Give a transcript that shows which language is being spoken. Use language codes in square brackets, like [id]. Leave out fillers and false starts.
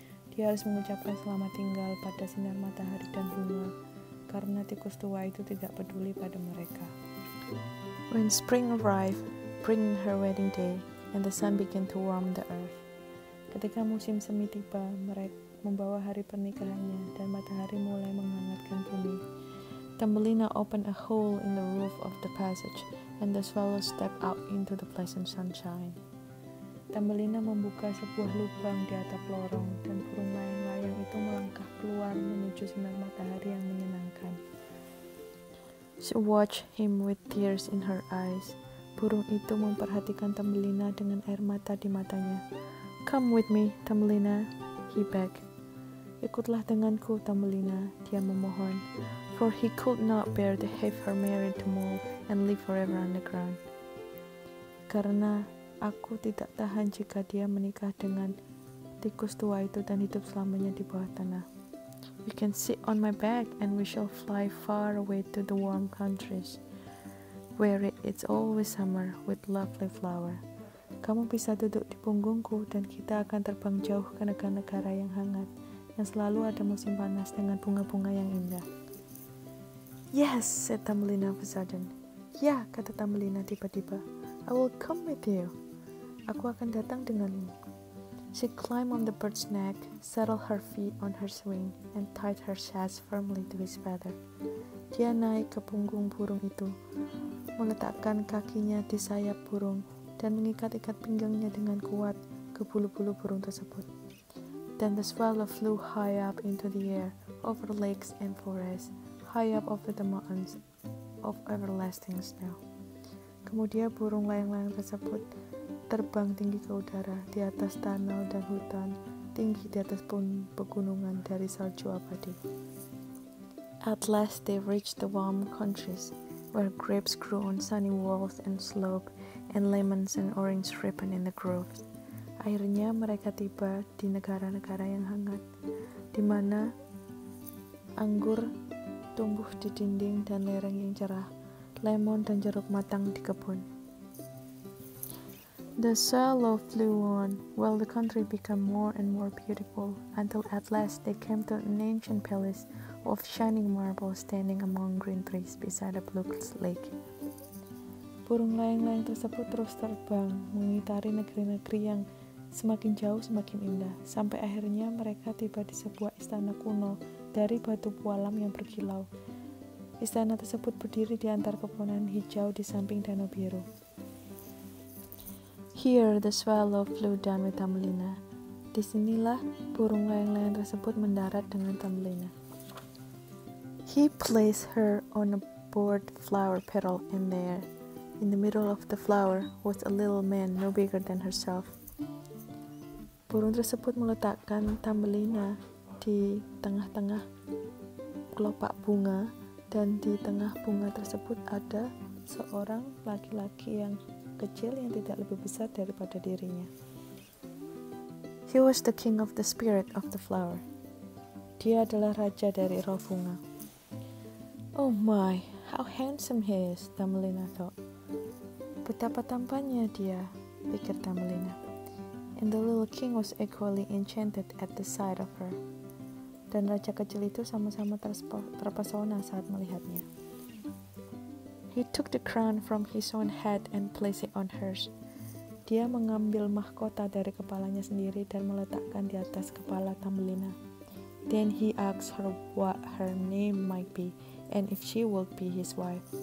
[id] Dia harus mengucapkan selamat tinggal pada sinar matahari dan bunga, karena tikus tua itu tidak peduli pada mereka. [en] When spring arrived, bringing her wedding day, and the sun began to warm the earth. [id] Ketika musim semi tiba, mereka membawa hari pernikahannya, dan matahari mulai menghangatkan bumi. [en] Thumbelina opened a hole in the roof of the passage, and the swallow stepped out into the pleasant sunshine. [id] Thumbelina membuka sebuah lubang di atap lorong, dan burung layang-layang itu melangkah keluar menuju sinar matahari yang menyenangkan. [en] She watched him with tears in her eyes. [id] Burung itu memperhatikan Thumbelina dengan air mata di matanya. [en] Come with me, Thumbelina, he begged. [id] Ikutlah denganku, Thumbelina, dia memohon, [en] for he could not bear to have her married to mole and live forever underground. [id] Karena aku tidak tahan jika dia menikah dengan tikus tua itu dan hidup selamanya di bawah tanah. [en] You can sit on my back and we shall fly far away to the warm countries, where it's always summer with lovely flower. [id] Kamu bisa duduk di punggungku dan kita akan terbang jauh ke negara-negara yang hangat, yang selalu ada musim panas dengan bunga-bunga yang indah. [en] Yes, said Thumbelina of a sudden. [id] Ya, kata Thumbelina tiba-tiba. [en] I will come with you. [id] Aku akan datang denganmu. [en] She climbed on the bird's neck, settled her feet on her wing, and tied her shaft firmly to his feather. [id] Dia naik ke punggung burung itu, meletakkan kakinya di sayap burung, dan mengikat-ikat pinggangnya dengan kuat ke bulu-bulu burung tersebut. [en] Then the swallow flew high up into the air, over lakes and forests, high up over the mountains of everlasting snow. [id] Kemudian burung layang-layang tersebut terbang tinggi ke udara, di atas danau dan hutan, tinggi di atas pegunungan dari salju abadi. [en] At last they reached the warm countries, where grapes grew on sunny walls and slopes, and lemons and orange ripened in the groves. [id] Akhirnya mereka tiba di negara-negara yang hangat, di mana anggur tumbuh di dinding dan lereng yang cerah, lemon dan jeruk matang di kebun. [en] The swallow flew on, while the country became more and more beautiful, until at last they came to an ancient palace of shining marble standing among green trees beside a blue lake. [id] Burung layang-layang tersebut terus terbang, mengitari negeri-negeri yang semakin jauh semakin indah, sampai akhirnya mereka tiba di sebuah istana kuno dari batu pualam yang berkilau. Istana tersebut berdiri di antara pepohonan hijau di samping danau biru. [en] Here the swallow flew down with Thumbelina. [id] Disinilah burung layang-layang tersebut mendarat dengan Thumbelina. [en] He placed her on a broad flower petal, and there, in the middle of the flower, was a little man no bigger than herself. [id] Burung tersebut meletakkan Thumbelina di tengah-tengah kelopak bunga, dan di tengah bunga tersebut ada seorang laki-laki yang kecil yang tidak lebih besar daripada dirinya. [en] He was the king of the spirit of the flower. [id] Dia adalah raja dari roh bunga. [en] Oh my, how handsome he is, Thumbelina thought. [id] Betapa tampannya dia, pikir Thumbelina. [en] And the little king was equally enchanted at the sight of her. [id] Dan raja kecil itu sama-sama terpesona saat melihatnya. [en] He took the crown from his own head and placed it on hers. [id] Dia mengambil mahkota dari kepalanya sendiri dan meletakkan di atas kepala Thumbelina. [en] Then he asked her what her name might be and if she would be his wife.